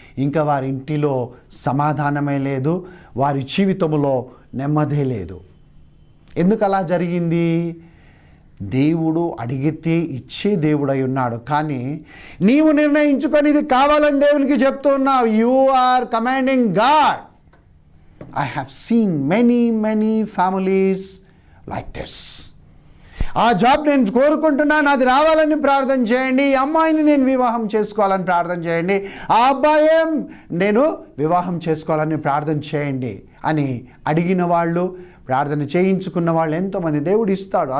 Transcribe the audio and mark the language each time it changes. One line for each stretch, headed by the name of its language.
Telugu: ఇంకా వారి ఇంటిలో సమాధానమే లేదు, వారి జీవితంలో నెమ్మదే లేదు. ఎందుకు అలా జరిగింది? దేవుడు అడిగితే ఇచ్చే దేవుడై ఉన్నాడు, కానీ నీవు నిర్ణయించుకొని ఇది కావాలని దేవునికి చెప్తున్నావు.
English: You are commanding God. I have seen many families like this.
Telugu: ఆ జాబ్ నేను కోరుకుంటున్నాను, అది రావాలని ప్రార్థన చేయండి, ఈ అమ్మాయిని నేను వివాహం చేసుకోవాలని ప్రార్థన చేయండి, ఆ అబ్బాయి నేను వివాహం చేసుకోవాలని ప్రార్థన చేయండి అని అడిగిన వాళ్ళు, ప్రార్థన చేయించుకున్న వాళ్ళు ఎంతోమంది దేవుడు ఇస్తాడు.